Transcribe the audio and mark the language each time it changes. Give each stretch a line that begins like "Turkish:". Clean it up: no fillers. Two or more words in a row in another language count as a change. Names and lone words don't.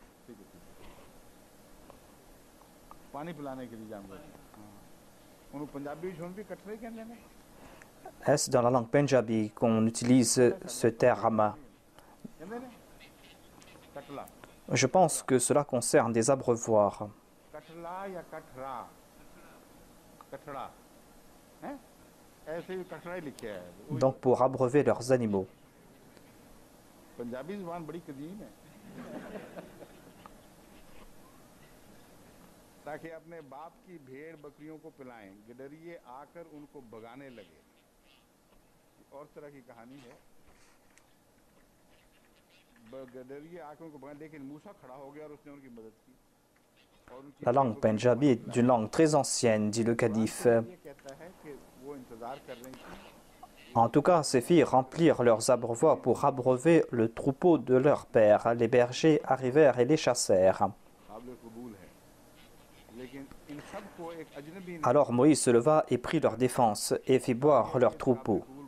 French: Est-ce dans la langue punjabi qu'on utilise ce terme? Je pense que cela concerne des abreuvoirs. Donc pour abreuver leurs animaux.
Hindi: ताकि अपने बाप की भेड़ बकरियों को पिलाएं, गिडरिए आकर उनको भगाने लगे। और तरह की कहानी है। गिडरिए आकर उनको भगाने, लेकिन मूसा खड़ा हो गया और उसने उनकी मदद की।
French: La langue punjabi est d'une langue très ancienne, dit le calife. En tout cas, ces filles remplirent leurs abreuvoirs pour abreuver le troupeau de leur père. Les bergers arrivèrent et les chassèrent. Alors Moïse se leva et prit leur défense et fit boire leur troupeau.